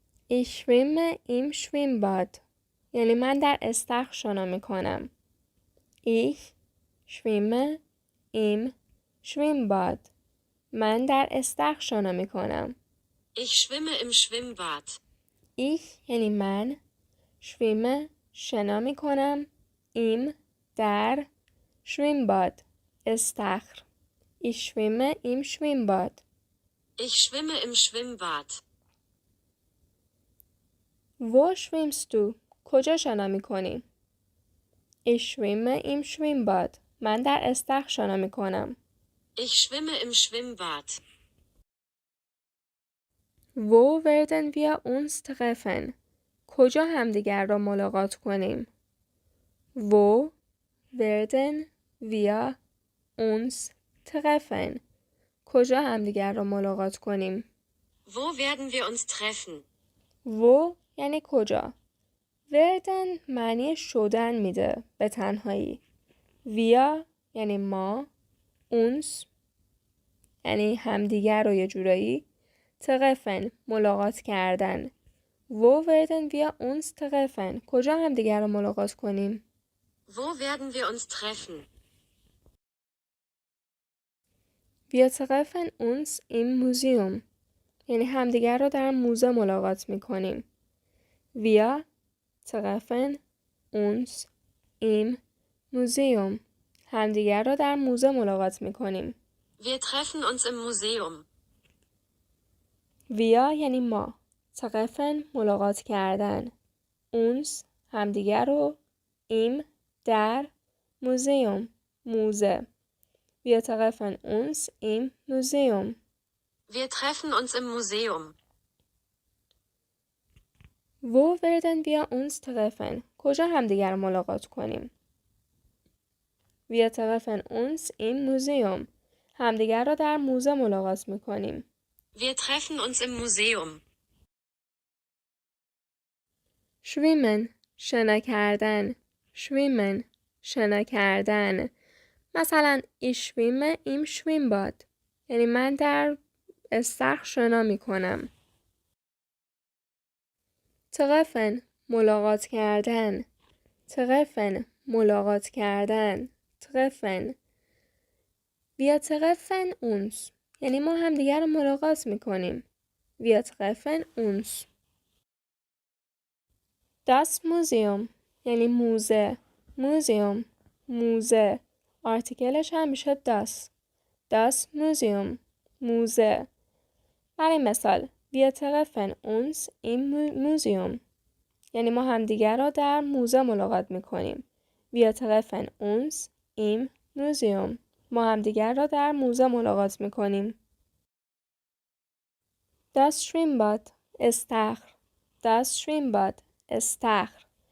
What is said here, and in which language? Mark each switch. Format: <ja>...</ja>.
<de>ich schwimme im Schwimmbad</de> <fa>یعنی من در استخر شنا میکنم.</fa> <de>ich schwimme im Schwimmbad</de> <fa>من در استخر شنا میکنم.</fa> <de>Ich schwimme im Schwimmbad.</de> <fa>ich یعنی من. schwimme شنا میکنم. im در.</fa> <de>Schwimmbad استخر. ich schwimme im Schwimmbad. Ich schwimme im Schwimmbad. wo schwimmst du</de> <fa>کجا شنا میکنی؟</fa> <de>ich schwimme im Schwimmbad</de> <fa>من در استخر شنا میکنم.</fa> <de>Ich schwimme im Schwimmbad. wo werden wir uns treffen</de> <fa>کجا همدیگر را ملاقات کنیم؟</fa> <de>wo werden wir uns treffen</de> <fa>کجا همدیگر را ملاقات کنیم؟</fa> <de>Wo werden wir uns treffen?</de> <fa>wo یعنی کجا. werden معنی شدن میده به تنهایی. wir یعنی ما. uns یعنی همدیگر رو یه جورایی. treffen ملاقات کردن.</fa> <de>wo werden wir uns treffen</de> <fa>کجا همدیگر رو ملاقات کنیم؟</fa> <de>Wo werden wir uns treffen? wir treffen uns im Museum</de> <fa>یعنی همدیگر رو در موزه ملاقات میکنیم.</fa> <de>wir treffen uns im Museum</de> <fa>همدیگر را در موزه ملاقات میکنیم.</fa> <de>Wir treffen uns im Museum.</de> <fa>wir یعنی ما. treffen ملاقات کردن. uns همدیگر رو. im در.</fa> <de>museum موزه. wir treffen uns im Museum. Wir treffen uns im Museum. wo werden wir uns treffen</de> <fa>کجا همدیگر ملاقات کنیم؟</fa> <de>wir treffen uns im Museum</de> <fa>همدیگر را در موزه ملاقات میکنیم.</fa> <de>Wir treffen uns im Museum.</de> <fa>schwimmen شنا کردن. schwimmen شنا کردن. مثلا</fa> <de>ich schwimme im Schwimmbad</de> <fa>یعنی من در استخر شنا میکنم. treffen ملاقات کردن. treffen ملاقات کردن.</fa> <de>treffen wir treffen uns</de> <fa>یعنی ما همدیگر رو ملاقات میکنیم.</fa> <de>wir treffen uns.</de> <fa>das Museum یعنی موزه. museum موزه. آرتیکلش هم میشه das Museum موزه. برای مثال</fa> <de>wir treffen uns im Museum</de> <fa>یعنی ما همدیگر را در موزه ملاقات میکنیم.</fa> <de>wir treffen uns im Museum</de> <fa>ما همدیگر را در موزه ملاقات میکنیم.</fa> <de>das Schwimmbad استخر. das Schwimmbad استخر.</de>